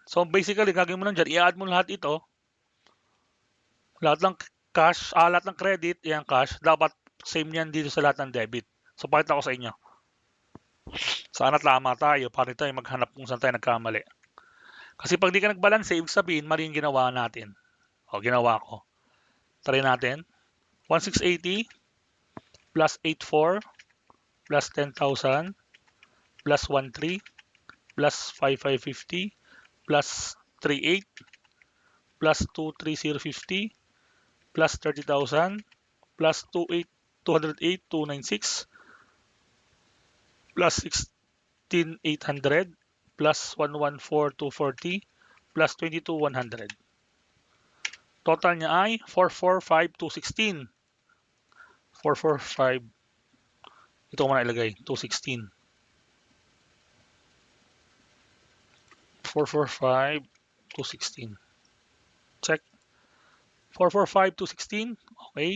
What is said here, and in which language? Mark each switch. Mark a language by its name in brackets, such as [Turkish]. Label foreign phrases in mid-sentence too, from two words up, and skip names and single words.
[English] So, basically, [Filipino] gagawin mo lang dyan, i-add mo lahat ito. Lahat ng cash, lahat ng credit, yan cash. Dapat same yan dito sa lahat ng debit. So, pakita ko sa inyo. Sana tama tayo para tayo maghanap kung saan tayo nagkamali. Kasi pag di ka nagbalance, ibig sabihin, mali yung ginawa natin. O, ginawa ko. Try natin. [English] 1,680 plus 84 plus 10,000 plus 13 plus 5,550 plus 38 plus 23050 plus 30,000 plus 208 296 plus 16,800 plus 114 240 plus 22,100. [Filipino] Total niya ay 445,216. 445. Ito ko muna ilagay. 216. 445,216. Check. 445,216. Okay.